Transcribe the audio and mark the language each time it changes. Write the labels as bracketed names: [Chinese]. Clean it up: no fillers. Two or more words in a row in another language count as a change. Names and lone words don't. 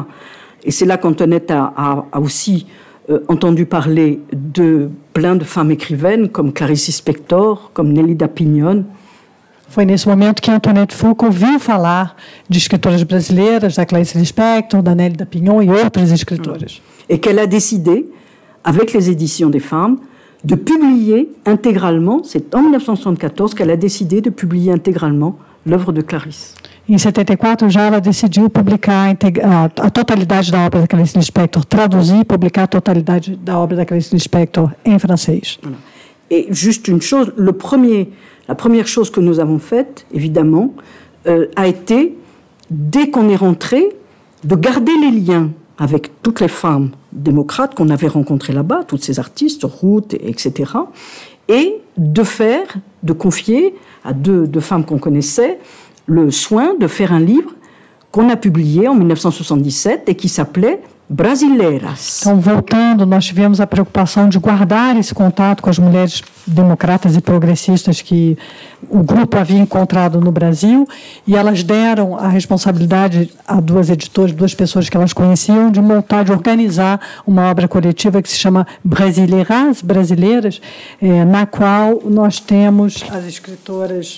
[French] Et c'est là qu'Antoinette a aussi entendu parler de plein de femmes écrivaines, comme Clarice Lispector, comme Nélida Pignon. [Portuguese] Foi nesse momento que Antoinette Fouque ouviu falar de escritoras brasileiras, da Clarice Lispector, da Nélida Pignon et outras escritoras. [French] Et qu'elle a décidé, avec les éditions des femmes, de publier intégralement, c'est en 1974 qu'elle a décidé de publier intégralement l'œuvre de Clarice. [Portuguese] Em 74, já ela decidiu publicar a totalidade da obra da Clarice Lispector, traduzir e publicar a totalidade da obra da Clarice Lispector em francês. [French] Voilà. Et juste une chose, la première chose que nous avons faite, évidemment, a été, dès qu'on est rentré, de garder les liens avec toutes les femmes démocrates qu'on avait rencontrées là-bas, toutes ces artistes, Ruth, etc., et de confier à deux femmes qu'on connaissait le soin de faire un livre qu'on a publié en 1977 et qui s'appelait Brasileiras. [Portuguese] Então, voltando, nós tivemos a preocupação de guardar esse contato com as mulheres democratas e progressistas que o grupo havia encontrado no Brasil, e elas deram a responsabilidade a duas editoras, duas pessoas que elas conheciam, de montar, de organizar uma obra coletiva que se chama Brasileiras, Brasileiras, na qual nós temos as escritoras...